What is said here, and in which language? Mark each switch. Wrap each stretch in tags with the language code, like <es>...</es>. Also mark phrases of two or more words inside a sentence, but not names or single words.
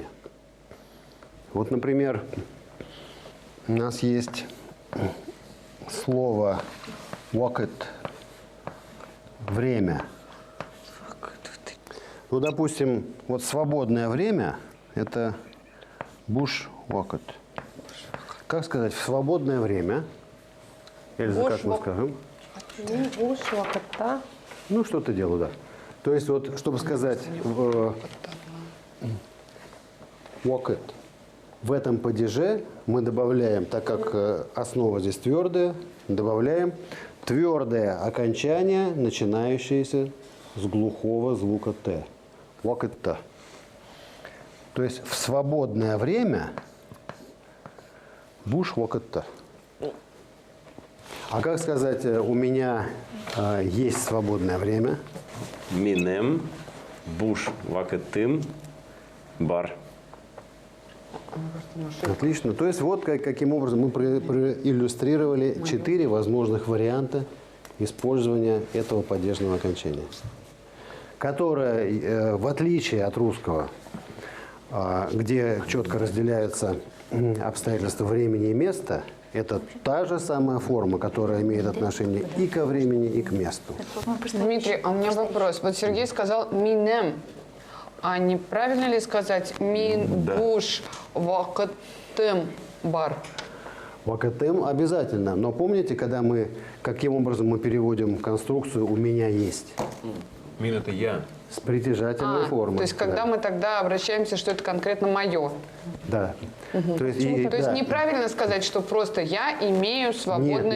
<ru>Вот, например, у нас есть слово «wakit» – время. Ну, допустим, вот свободное время – это</ru> <tt>«буш wakit».</tt> <ru>Как сказать «в свободное время»? Эльза, как мы</ru> <tt>Буш</tt> <ru>скажем?</ru> <tt>Буш вакытта.</tt> <ru>Ну, что-то делаю, да. То есть, вот, чтобы сказать «wakit», в этом падеже мы добавляем, так как основа здесь твердая, добавляем твердое окончание, начинающееся с глухого звука «т». «Wakit». То есть в свободное время</ru> <tt>«буш wakit».</tt> <ru>А как сказать «у меня есть свободное время»?</ru> <tt>Минем, буш вакетым, бар.</tt> <ru>Отлично. То есть вот каким образом мы проиллюстрировали 4 возможных варианта использования этого падежного окончания, которое, в отличие от русского, где четко разделяются обстоятельства времени и места, это та же самая форма, которая имеет отношение и ко времени, и к месту. Дмитрий, а у меня вопрос. Вот Сергей сказал «минем». А неправильно ли сказать</ru> <tt>«мин буш вакытым бар»?</tt> <ru>Вакатем обязательно. Но помните, каким образом мы переводим конструкцию «у меня есть»? Мин – это я. С притяжательной формой. То есть когда да. мы тогда обращаемся, что это конкретно мое. Да. То есть, То есть да. неправильно сказать, что просто я имею свободное</ru>